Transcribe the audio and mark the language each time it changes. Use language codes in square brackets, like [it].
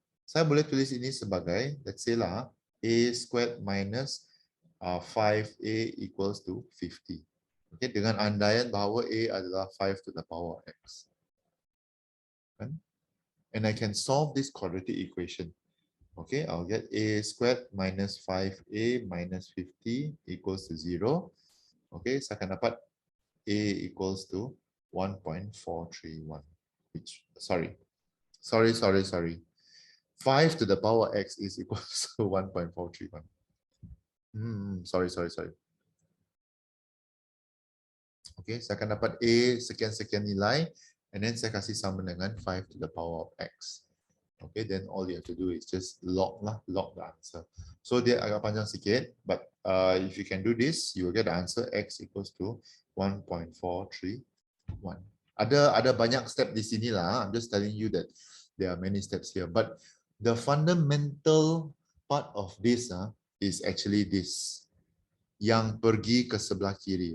[ms] Saya boleh tulis ini sebagai, [en] let's say lah, a squared minus 5a equals to 50. Okay, [ms] dengan andaian bahawa a adalah [en] 5 to the power of x. And I can solve this quadratic equation. Okay, I'll get a squared minus 5a minus 50 equals to 0. Okay, [ms] saya akan dapat [en] a equals to 1.431. Which, sorry. 5 to the power x is equals to 1.431. Sorry. [ms] Okay, saya akan dapat a sekian-sekian nilai, and then saya kasih sama dengan 5 to the power of x. [en] Okay, then all you have to do is just log the answer. So [ms] dia agak panjang sikit, [en] but if you can do this, you will get the answer x equals to 1.431. [ms] Ada banyak step di sini lah. [en] I'm just telling you that there are many steps here, but the fundamental part of this is actually this. [ms] Yang pergi ke sebelah kiri.